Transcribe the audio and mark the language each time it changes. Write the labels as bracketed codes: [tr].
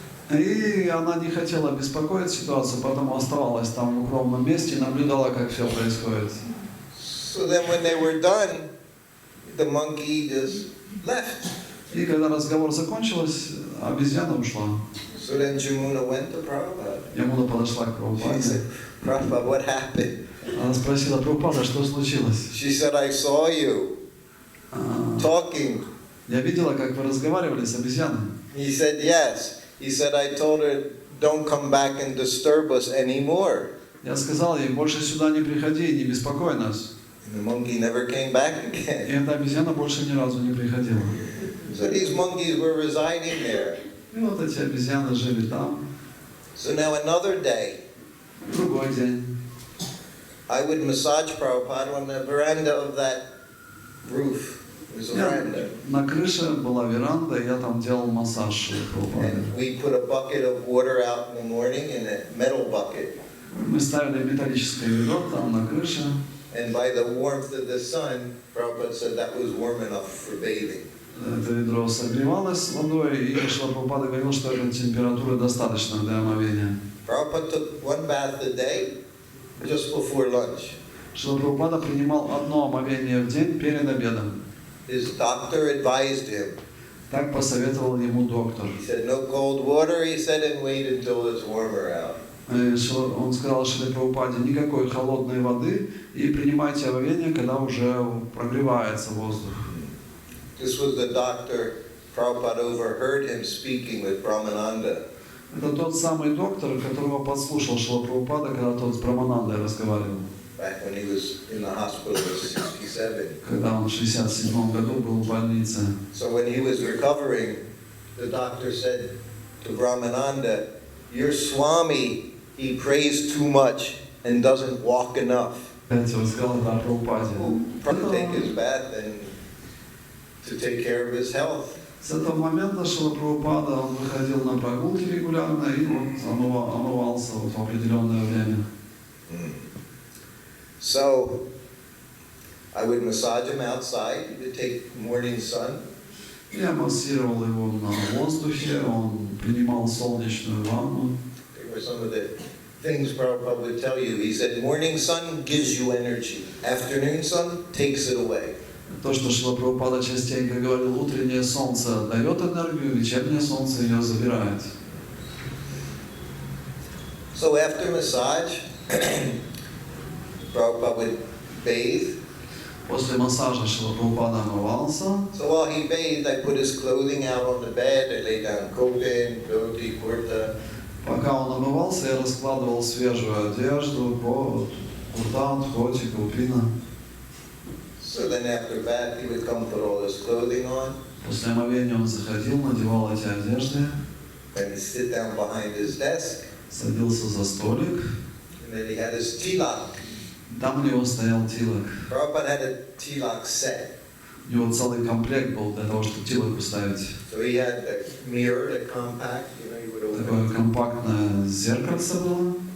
[ru] И она не хотела беспокоить ситуацию, поэтому оставалась там в укромном месте и наблюдала, как все происходит. [en] So then when they were done, the monkey just left. [ru] И когда разговор закончился, обезьяна ушла. [en] So then Jamuna went to Prabhupada. [ru] Ямуна подошла к [en] She [ru] Прабхупаде. [en] said, Prabhupada, what happened? [ru] Она спросила Прабхупада, что случилось. [en] She said, I saw you talking. [ru] Я видела, как вы разговаривали с обезьяной. [en] He said, yes. He said, I told her, don't come back and disturb us anymore. [ru] Я сказал ей, больше сюда не приходи и не беспокой нас. [en] And the monkey never came back [ru] И [en] again. [ru] эта обезьяна больше ни разу не приходила. [en] So these monkeys were residing there. [ru] И вот эти обезьяны жили там. [en] So now another day, [ru] Другой день. [en] I would massage Prabhupada on the veranda of that roof. It was a veranda. [ru] На крыше была веранда, и я там делал массаж Прабхупаде. [en] And we put a bucket of water out in the morning in a metal bucket. [ru] Мы ставили металлическое ведро там на крыше. [en] And by the warmth of the sun, Prabhupada said that was warm enough for bathing. [ru] Это ведро согревалось водой, и Шрила Прабхупада говорил, что этой температуры достаточно для омовения. [en] Prabhupada took one bath a day just before lunch. [ru] Шрила Прабхупада принимал одно омовение в день перед обедом. [en] His doctor advised him. [ru] Так посоветовал ему доктор. [en] He said, no cold water, he said, and wait until it's warmer out. [ru] Он сказал Шриле Прабхупаде, никакой холодной воды, и принимайте омовение, когда уже прогревается воздух. [en] This was the doctor. Prabhupada overheard him speaking with Brahmananda. [ru] Это тот самый доктор, которого подслушал Шрила Прабхупада, когда тот с Браманандой разговаривал. [en] Back when he was in the hospital at 67. [ru] Когда он в 67 году был в больнице. [en] So when he was recovering, the doctor said to Brahmananda, your Swami, he prays too much and doesn't walk enough. [ru] Опять он сказал Прабхупаде. [en] To take his bath and to take care of his health. [ru] С этого момента Шрила Прабхупада, он выходил на прогулки регулярно и вот омывался вот в определенное время. [en] So I would massage him outside. He would take morning sun. [ru] Я массировал его на воздухе, он принимал солнечную ванну. [en] There were some of the things Prabhupada would tell you. He said, morning sun gives you energy. Afternoon sun takes it away. [ru] То, что Шрила Прабхупада частенько говорил, утреннее солнце дает энергию, вечернее солнце ее забирает. [en] So after massage, Prabhupada would bathe. [ru] После массажа Шрила Прабхупада омывался. [en] So while he bathed, I put his clothing out on the bed. I lay down kotin, dhoti, kurta. [ru] Пока он омывался, я раскладывал свежую одежду, куртан, хоти, купина. [en] So then after bath, he would come put all his clothing on. [ru] После омовения он заходил, надевал эти одежды, [en] And he'd sit down behind his desk. [ru] садился за столик. [en] And then he had his tilak. [ru] Там у него стоял тилок. [en] Prabhupada had a tilak set. [ru] У него целый комплект был для того, чтобы тилок поставить. [en] So he had the mirror, the compact, you know, you would open [ru] Такое [en] it. [ru] компактное зеркальце было.